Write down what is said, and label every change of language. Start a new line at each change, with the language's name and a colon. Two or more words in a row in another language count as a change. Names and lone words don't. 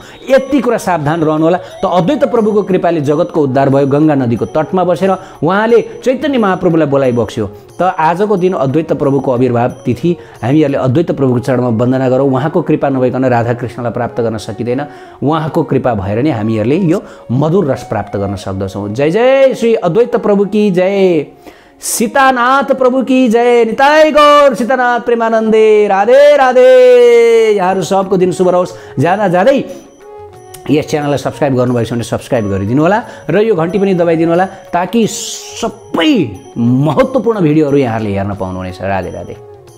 Nepali: यति कुरा सावधान रहनु होला। त अद्वैत प्रभुको कृपाले जगतको उद्धार भयो। गङ्गा नदीको तटमा बसेर उहाँले चैतन्य महाप्रभुलाई बोलाइ बक्स्यो। त आजको दिन अद्वैत प्रभुको आविर्भाव तिथि, हामीहरूले अद्वैत प्रभुको चरणमा वन्दना गरौँ। उहाँको कृपा नभइकन राधाकृष्णलाई प्राप्त गर्न सकिँदैन। उहाँको कृपा भएर नै हामीहरूले यो मधुर रस प्राप्त गर्न सक्दछौँ।
Hindi: जय जय श्री अद्वैत प्रभु की जय, सीतानाथ प्रभु की जय, निताई गौर सीतानाथ प्रेमानन्दे, राधे राधे।
Nepali: यहाँहरू सबको दिन शुभ रहोस्। जाँदा जाँदै यस च्यानललाई सब्सक्राइब गर्नुभएछ भने सब्सक्राइब गरिदिनु होला र यो घन्टी पनि दबाइदिनु होला ताकि सबै महत्त्वपूर्ण भिडियोहरू यहाँहरूले हेर्न पाउनुहुनेछ। राधे राधे।